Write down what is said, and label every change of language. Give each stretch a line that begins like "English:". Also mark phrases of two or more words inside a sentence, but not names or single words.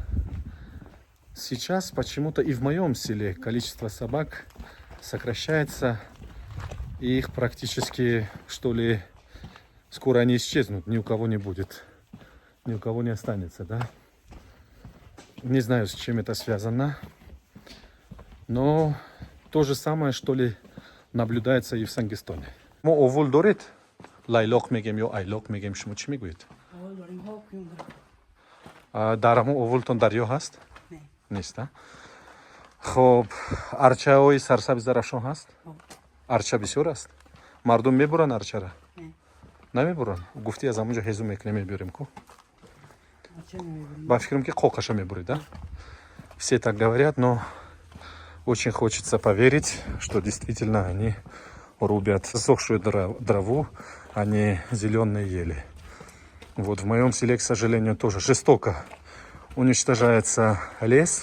Russian: Сейчас почему-то и в моем селе количество собак сокращается, и их практически, что ли, скоро они исчезнут, ни у кого не будет, ни у кого не останется, да. Не знаю, с чем это связано, но то же самое, что ли, наблюдается и в Сангистоне.
Tajik: Мо овул дорит? Лайлок мегем ё айлок мегем шумо чи мегӯед? All during hope you Дарамо овултон дарё ҳаст? Не. Нест, а? Хоб, арчаҳои сарсабзи дарахшон ҳаст? Oh. Арча бисёр аст? Мардум мебуранд арчара? Не. Намебуранд? Гуфти аз ҳамонҷо ҳезу мекунем мебурем ку? Ача не. Ба фикрам ки қоқаша мебуред, да?
Russian: Все так говорят, но очень хочется поверить, что действительно они рубят засохшую траву, а не зеленые ели. Вот в моем селе, к сожалению, тоже жестоко уничтожается лес.